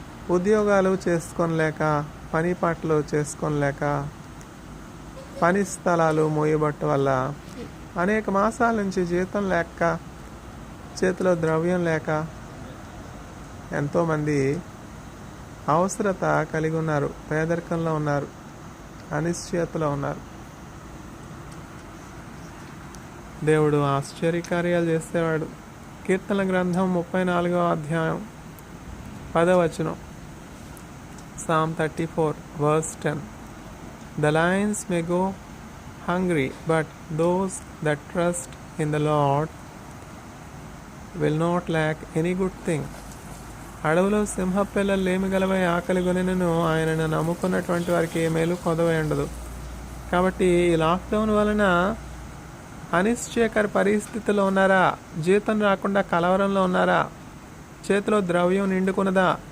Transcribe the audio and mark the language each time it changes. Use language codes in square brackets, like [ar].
[te] ఉద్యోగాలు చేసుకోలేక, పని పాటలు చేసుకోలేక, పని స్థలాలు మూయబట్ట వల్ల అనేక మాసాల నుంచి జీతం లేక, చేతిలో ద్రవ్యం లేక ఎంతోమంది అవసరత కలిగి ఉన్నారు, పేదరికంలో ఉన్నారు, అనిశ్చయతలో ఉన్నారు. దేవుడు ఆశ్చర్యకార్యాలు చేసేవాడు. కీర్తన గ్రంథం 34వ అధ్యాయం 10వ వచనం, Psalm 34 verse 10. [en] The lions may go hungry, but those that trust in the Lord will not lack any good thing. [te] అడవులో సింహపిల్లలు లేమిగలవై ఆకలి గొనినను ఆయనను నమ్ముకున్నటువంటి వారికి ఏ మేలు కొదవై ఉండదు. కాబట్టి ఈ లాక్డౌన్ వలన అనిశ్చయకర పరిస్థితిలో ఉన్నారా? జీతం రాకుండా కలవరంలో ఉన్నారా? చేతిలో ద్రవ్యం నిండుకున్నదా?